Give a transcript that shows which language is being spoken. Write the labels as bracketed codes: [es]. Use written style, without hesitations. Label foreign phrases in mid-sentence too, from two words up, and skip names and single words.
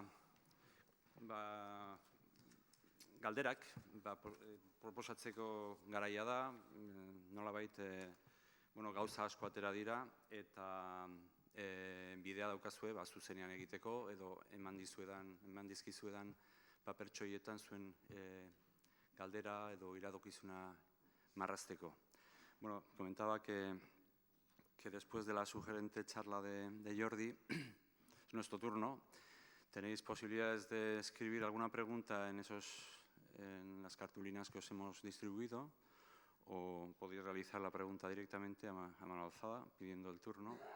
[eu] galderak proposatzeko garaia da, nolabait gauza asko atera dira, eta bidea daukazue zuzenean egiteko, edo eman dizkizuedan papertxo horietan zuen galdera edo iradokizuna marrazteko. [es] Bueno, comentaba que después de la sugerente charla de Jordi, es nuestro turno. Tenéis posibilidades de escribir alguna pregunta en las cartulinas que os hemos distribuido, o podéis realizar la pregunta directamente a mano alzada, pidiendo el turno.